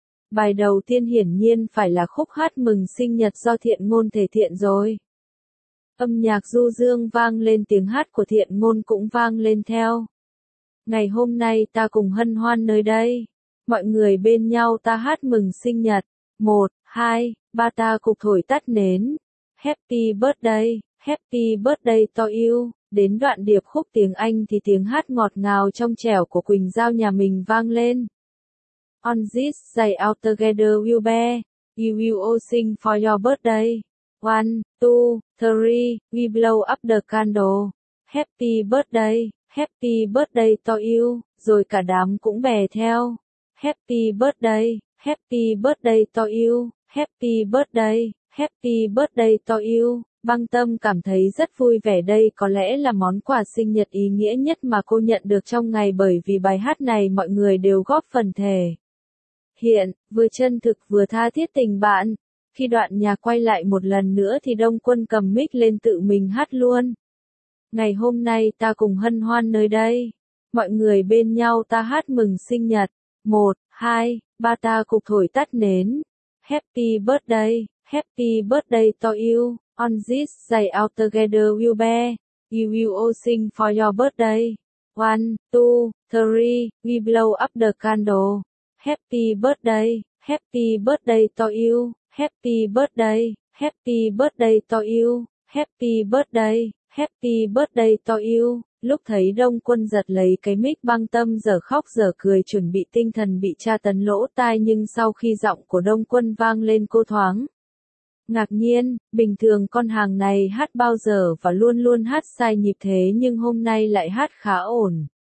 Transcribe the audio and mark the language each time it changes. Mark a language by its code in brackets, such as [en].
[vi] Bài đầu tiên hiển nhiên phải là khúc hát mừng sinh nhật do Thiện Ngôn thể thiện rồi. Âm nhạc du dương vang lên, tiếng hát của Thiện Ngôn cũng vang lên theo. Ngày hôm nay ta cùng hân hoan nơi đây. Mọi người bên nhau ta hát mừng sinh nhật. 1, 2, 3 ta cục thổi tắt nến. [en] Happy birthday, happy birthday to you. [vi] Đến đoạn điệp khúc tiếng Anh thì tiếng hát ngọt ngào trong trẻo của Quỳnh Giao nhà mình vang lên. [en] On this day altogether we'll be, you will all sing for your birthday. 1, 2, 3, we blow up the candle. Happy birthday, happy birthday to you. [vi] Rồi cả đám cũng bè theo. [en] Happy birthday, happy birthday to you. Happy birthday, happy birthday to you. [vi] Băng tâm cảm thấy rất vui vẻ, đây có lẽ là món quà sinh nhật ý nghĩa nhất mà cô nhận được trong ngày, bởi vì bài hát này mọi người đều góp phần thể hiện, vừa chân thực vừa tha thiết tình bạn. Khi đoạn nhà quay lại một lần nữa thì Đông Quân cầm mic lên tự mình hát luôn. Ngày hôm nay ta cùng hân hoan nơi đây. Mọi người bên nhau ta hát mừng sinh nhật. 1, 2, 3 ta cục thổi tắt nến. [en] Happy birthday, happy birthday to you. On this day altogether we'll be, you will all sing for your birthday. 1, 2, 3, we blow up the candle. Happy birthday to you. Happy birthday, happy birthday to you. Happy birthday, happy birthday to you. [vi] Lúc thấy Đông Quân giật lấy cái mic, băng tâm giờ khóc giờ cười chuẩn bị tinh thần bị tra tấn lỗ tai, nhưng sau khi giọng của Đông Quân vang lên cô thoáng ngạc nhiên, bình thường con hàng này hát bao giờ và luôn luôn hát sai nhịp thế nhưng hôm nay lại hát khá ổn.